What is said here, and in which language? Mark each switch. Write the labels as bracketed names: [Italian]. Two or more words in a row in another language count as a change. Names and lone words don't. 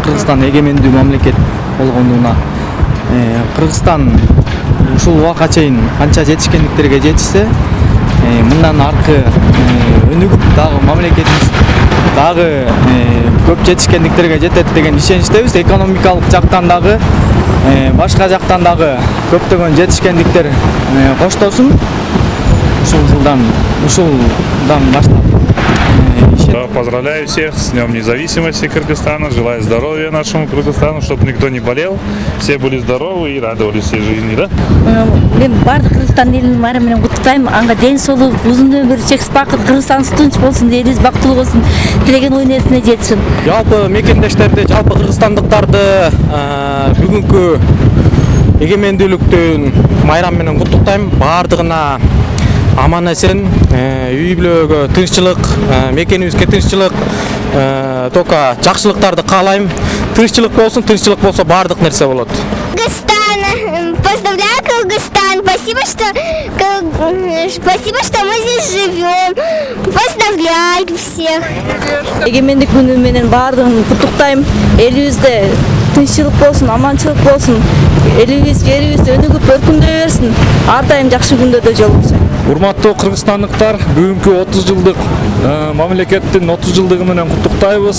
[Kyrgyz] Кыргызстан эгемендүү мамлекет болгонуна. Кыргызстан ушул убакка чейин канча жетишкендиктерге жетишсе, мындан аркы өнүгүп дагы мамлекетибиз дагы көп жетишкендиктерге жетет деген ишеничтебиз. Экономикалык жактан дагы, башка жактан дагы көптөгөн жетишкендиктер коштосун. Ушулдан баштап [Russian] поздравляю всех с Днем независимости Кыргызстана, желаю здоровья нашему Кыргызстану, чтобы никто не болел, все были здоровы и радовались всей жизни, да? [Kyrgyz] Мен бардык Кыргызстан элин майрамы менен куттуктайм. Анга ден соолук, узун өмүр, чексиз бакыт, Кыргызстаныбыз тынч болсун, элибиз бактылуу болсун, тилеген ой нерсесине жетишин. Жалпы мекендештерди, жалпы кыргызстандыктарды бүгүнкү эгемендүүлүктүн майрамы менен куттуктайм. Бардыгына аман эсен, үй бүлөгө тынччылык, мекенибизге тынччылык, тока жакшылыктарды каалайм. Тынччылык болсо бардык нерсе болот. Кыргызстан, [Russian] поздравляю Кыргызстан, спасибо, что мы здесь живем. Поздравляю всех. [Kyrgyz] Эгемендик күнү менен бардыгын куттуктайм. Элибизде тынччылык болсун, аманчылык болсун. Элибиз, жерибиз өнүгүп өркүндөй берсин. Ар дайым жакшы күндөрдө жолугушайлы. Урматтуу кыргызстандыктар, бүгүнкү 30 жылдык мамлекеттин 30 жылдыгы менен куттуктайбыз.